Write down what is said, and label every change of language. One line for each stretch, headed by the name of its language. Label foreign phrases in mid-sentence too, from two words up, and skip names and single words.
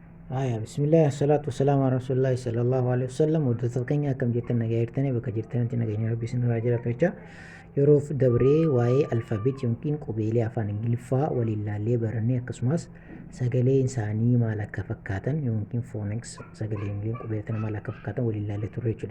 Arabic: بسم الله الصلاة والسلام على رسول الله صلى الله عليه وسلم
Oromo: ودرتota keenya akkam jirtan nagaa jirtanii bakka jirtanitti nageenyi rabbii isin irraa jiraatu jecha yeroof dabree waa'ee alfaabeet yookiin qubeelee afaan ingiliffaa waliin ilaallee barannee akkasumas sagalee isaanii maal akka fakkaatan yookiin fooniks sagalee ingiliin qubeelatan maal akka fakkaatan waliin ilaallee turre jechuudha.